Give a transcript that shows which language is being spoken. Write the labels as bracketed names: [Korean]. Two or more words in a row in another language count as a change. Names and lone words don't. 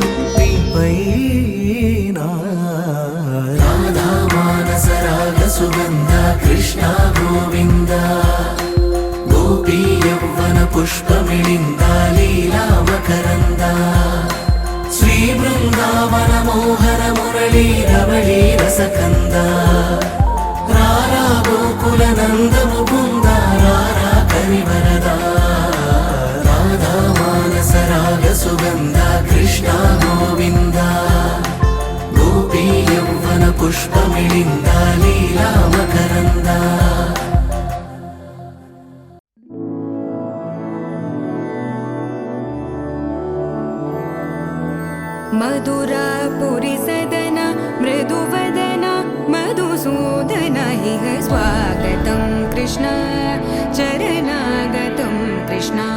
[Telugu] నీపైనా రాధా మానస రాగ సుగంధ కృష్ణ గోవింద గోపీ యవ్వన పుష్పమిళింద లీలా మకరంద శ్రీ బృందావన మోహన మురళీ రవళీ రసకంద రారా గోకుల నంద ముకుంద రారా కరివరద రాధా మానస రాగ సుగంధ కృష్ణ గోవింద పుష్పమిళింద లీలా మకరంద [Sanskrit] मधुरापुरि सदन मृदुवदन मधुसूदन इह स्वागतं कृष्ण चरणागतं कृष्ण